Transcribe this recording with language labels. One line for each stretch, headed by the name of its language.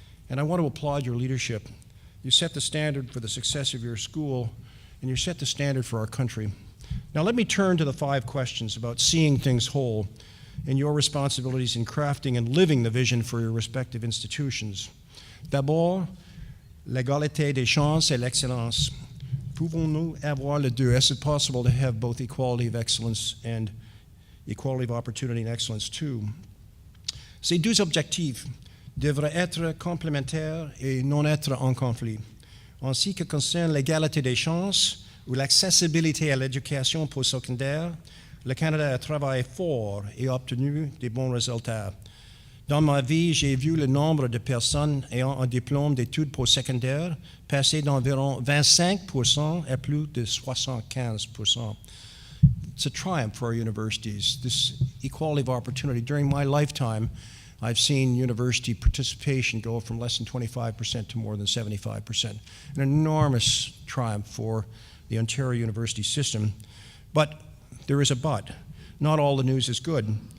English: And I want to applaud your leadership. You set the standard for the success of your school, and you set the standard for our country. Now let me turn to the 5 questions about seeing things whole and your responsibilities in crafting and living the vision for your respective institutions.
French: D'abord, l'égalité des chances et l'excellence. Pouvons-nous avoir les deux? Is it possible to have both equality of excellence and equality of opportunity and excellence too? Ces 2 objectifs devraient être complémentaires et non être en conflit. En ce qui concerne l'égalité des chances ou l'accessibilité à l'éducation postsecondaire, Le Canada a travaillé fort et a obtenu des bons résultats. Dans ma vie, j'ai vu le nombre de personnes ayant un diplôme d'études postsecondaires passer d'environ 25% à plus de 75%.
English: It's a triumph for our universities, this equality of opportunity. During my lifetime, I've seen university participation go from less than 25% to more than 75%. An enormous triumph for the Ontario university system. But there is a but. Not all the news is good.